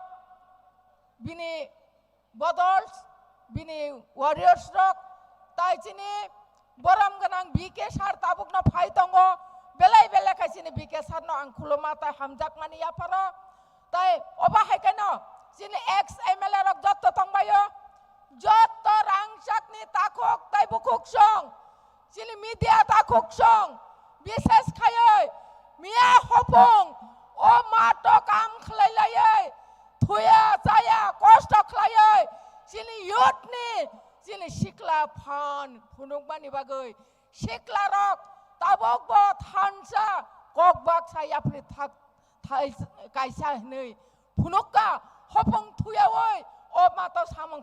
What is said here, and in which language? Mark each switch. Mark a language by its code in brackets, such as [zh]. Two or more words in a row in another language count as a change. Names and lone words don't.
[trp] bini bodols bini warriors rok tai sini boram ganang BK sar tabuk na phai tongo belai belai kai sini BK sar no ang khuluma tai hamjak mani ya paro tai oba hai kano sini [en] ex MLA [trp] rok joto tongbayo joto rangsak ni takok tai bukuk song sini media takok song বিশেষ খায় মিয়া হপং ও মাটো কাম খলাইলাই থুয়া চায়া কষ্ট খলাই sini yutni sini sikla phan phunuk bani bagai sikla rok tabok bo thansa kokbak saya pri thak thai kaisa nei phunukka hopong thuyawoi o mato samang